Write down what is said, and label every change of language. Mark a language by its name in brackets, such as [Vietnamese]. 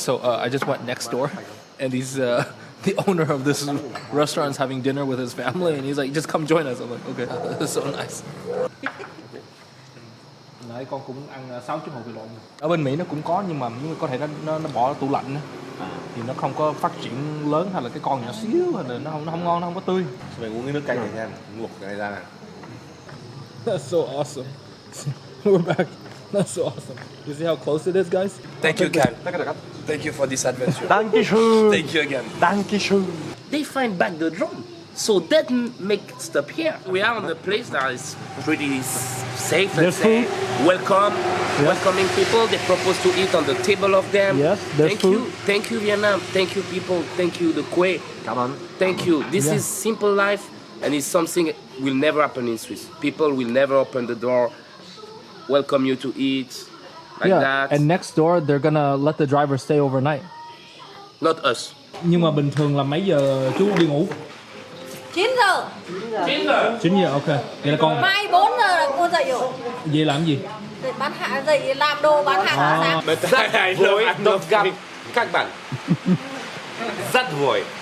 [English] So I just went next door, and these the owner of this restaurant is having dinner with his family, and he's like, "Just come join us." I'm like, "Okay, that's so nice." [Vietnamese] Nãy con cũng ăn 6 trứng hột vịt lộn. Ở bên Mỹ nó cũng có nhưng mà có thể nó bỏ tủ lạnh nữa. Thì nó không có phát triển lớn hay là cái con nhỏ xíu hay là nó không ngon, nó không có tươi. Mày uống cái nước canh này xem, luộc cái này ra này. [English] That's so awesome. We're back. That's so awesome. You see how close it is, guys? Thank you, Cal. Thank you for this adventure. [German] Dankeschön. [English] Thank you again. [German] Dankeschön. [English] They find back the drone. So that makes stop here. We are on a place that is pretty safe, let's say. Welcoming people. They propose to eat on the table of them. Yes, there's food. Thank you, Vietnam. Thank you, people. Thank you, the Quay. Come on. Thank you. This is simple life, and it's something will never happen in Swiss. People will never open the door, welcome you to eat, like that. And next door, they're gonna let the driver stay overnight. Not us. [Vietnamese] Nhưng mà bình thường là mấy giờ chú đi ngủ? 9 giờ. 9 giờ, ok. Vậy là con... Mai 4 giờ là cô dậy rồi. Vậy làm gì? Dậy bán hàng, dậy làm đồ bán hàng sáng. Rất vui được gặp các bạn. Rất vui.